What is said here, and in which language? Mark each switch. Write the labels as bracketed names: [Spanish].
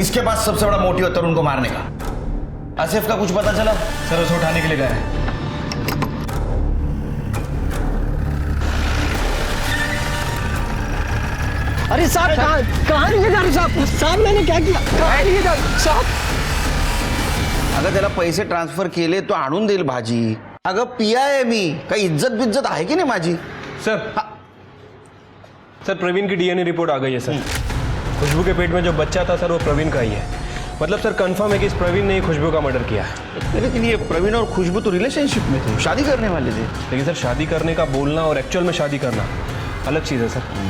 [Hindi] इसके पास सबसे बड़ा मोटिव है तरुण को मारने का। आसिफ का कुछ पता चला? सर उसे उठाने के लिए गए हैं। अरे साहब, कहाँ लिए जा रहे साहब? साहब मैंने क्या किया? कहाँ लिए जा साहब? [Marathi] अगं त्याला पैसे ट्रान्सफर केले तो आणून देईल भाजी. अगं पिया आहे मी, काही इज्जत बिज्जत आहे की नाही माझी? [Hindi] सर सर प्रवीण की डीएनए रिपोर्ट आ गई है सर. खुशबू के पेट में जो बच्चा था सर वो प्रवीण का ही है. मतलब सर कंफर्म है कि इस प्रवीण ने ही खुशबू का मर्डर किया है. लेकिन ये प्रवीण और खुशबू तो रिलेशनशिप में थे, शादी करने वाले थे. लेकिन सर शादी करने का बोलना और एक्चुअल में शादी करना अलग चीज़ है सर.